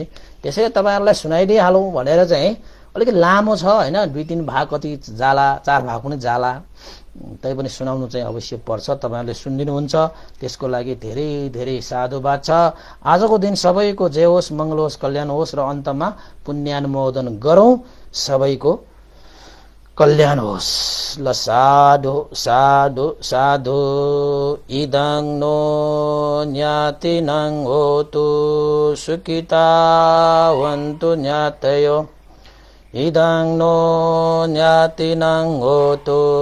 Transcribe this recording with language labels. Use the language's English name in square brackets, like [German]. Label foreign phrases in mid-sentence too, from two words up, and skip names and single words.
[Nepali] त्यसैले तपाईहरुलाई सुनाइदिइहालौं भनेर चाहिँ अलिकति लामो छ हैन 2-3 भाग कति जाला 4 भाग पनि जाला तै पनि सुनाउनु चाहिँ अवश्य पर्छ तपाईहरुले सुनिदिनुहुन्छ त्यसको लागि धेरै धेरै साधुवाद छ आजको दिन सबैको जय होस् मंगल होस् कल्याण होस् र अन्तमा पुण्यानुमोदन गरौं सबैको कल्याण होस् ल [Pali] साधु साधु साधु इदं नो ज्ञातिनं होतु सुखितावन्तु ज्ञातयो इदं नो ज्ञातिनं होतु